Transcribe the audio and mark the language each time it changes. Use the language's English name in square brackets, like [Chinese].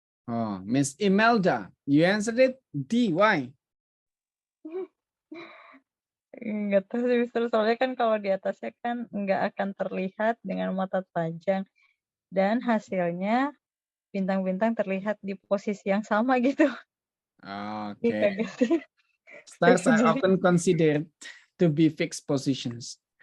[English] Oh, Miss Imelda, you answered it D. Why? [Indonesian] Nggak tahu sih, Mister. Soalnya kan kalau di atasnya kan nggak akan terlihat dengan mata telanjang. Dan hasilnya bintang-bintang terlihat di posisi yang sama gitu. [English] Okay. Stars are often considered to be fixed positions.